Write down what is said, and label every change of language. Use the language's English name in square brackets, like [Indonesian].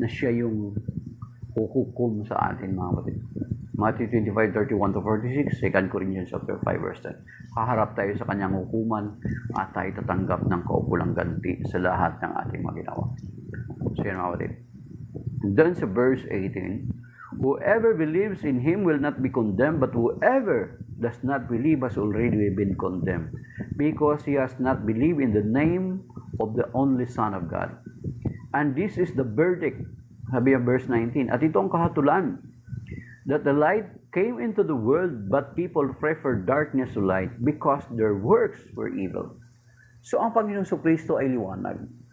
[Filipino] Na siya yung hukukum sa atin mga kapatid. Matthew 25, 31 to 46, 2 Corinthians chapter 5 verse 10. Haharap tayo sa kanyang hukuman at tayo tatanggap ng kaukulang ganti sa lahat ng ating mga ginawa. So yan mga kapatid. [English] Then sa verse 18, whoever believes in Him will not be condemned, but whoever does not believe has already been condemned, because he has not believed in the name of the only Son of God. And this is the verdict, [Filipino] sabi ang verse 19, at ito ang kahatulan, [English] that the light came into the world, but people preferred darkness to light, because their works were evil. [Filipino] So ang Panginoong Kristo ay liwanag.